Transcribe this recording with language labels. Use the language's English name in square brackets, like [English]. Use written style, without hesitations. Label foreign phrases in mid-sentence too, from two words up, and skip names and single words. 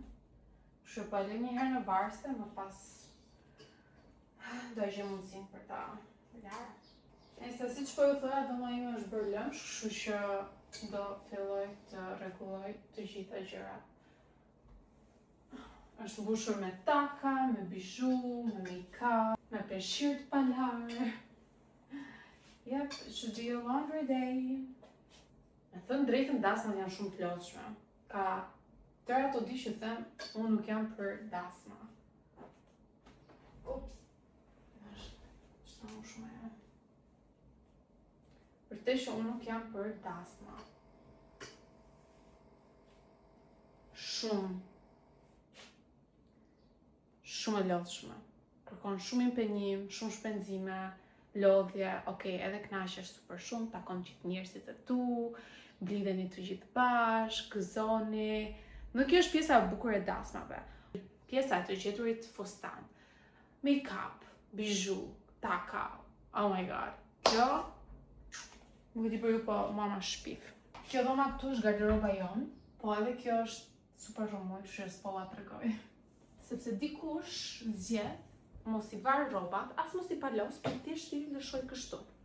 [Albanian] Kështu po lë një herë në varste, më pas do e gjem mundësinë për ta larë. Se siç po ju thoya, dhoma ime është bërë lëmsh, kështu që do filloj të rregulloj të gjitha gjërat. Është mbushur me taka, me bizhu, me make-up, me peshqir të palar. [English] Yep, it should be a laundry day. [Albanian] Me thënë drejtën, dasmat janë shumë të lodhshme. Ka tërë ato di që them, unë nuk jam për dasma. Ups. Është më shumë e. Vërtet që unë nuk jam për dasma. Shumë e lodhshme. Kërkon shumë impenjim, shumë shpenzime, lodhje, okay, edhe kënaqesh super shumë, takon gjithë njerëzit e tu, blidheni të gjithë bashkë, gëzoni. Dhe kjo është pjesa e bukur e dasmave. Pjesa e të gjeturit fustan, make-up, bizhu, taka, [English] oh my god. [Albanian] Kjo, nuk e di për ju, po mua ma shpif. Kjo dhoma këtu është garderoba jonë, po edhe kjo është super rëmuj, që s'po la tregoj. Sepse dikush zgjedh mos i varë rrobat, as mos i palos, për thjesht i lëshoj kështu.